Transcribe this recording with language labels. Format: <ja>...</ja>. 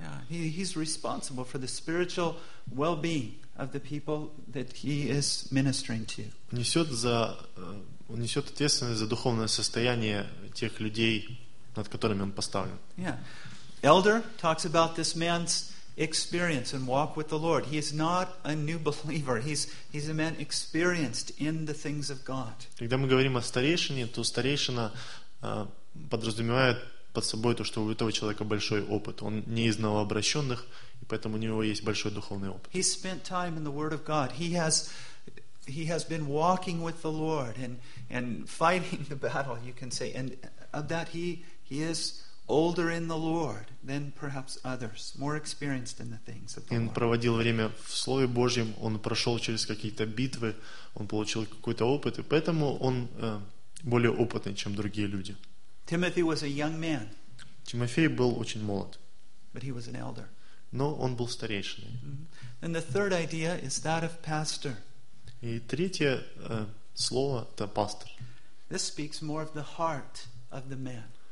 <en>Yeah, he's responsible for the spiritual well-being of the people that he is ministering to.</en> <ru>Несет ответственность за духовное состояние тех людей, над которыми он поставлен.</ru> <en>Yeah. Elder talks about this man's experience and walk with the Lord. He is not a new believer. He's a man experienced in the things of God.</en> <ru>Когда мы говорим о старейшине, то старейшина подразумевает под собой то, что у этого человека большой опыт. Он не из новообращенных и поэтому у него есть большой духовный опыт.</ru> <en>He spent time in the Word of God. He has been walking with the Lord and fighting the battle, you can say, and of that he is older in the Lord than perhaps others, more experienced in the things of the Lord.</en> <ru>Он проводил время в Слове Божьем, он прошел через какие-то битвы, он получил какой-то опыт, и поэтому он более опытный, чем другие люди.</ru> <en>Timothy was a young man.</en> <ru>Тимофей был очень молод.</ru> <en>But he was an elder.</en> <ru>Но он был старейшиной. Mm-hmm.</ru> <en>And the third idea is that of pastor.</en> <ru>И третье слово это пастор.</ru> <en>This speaks more of the heart of the man.</en>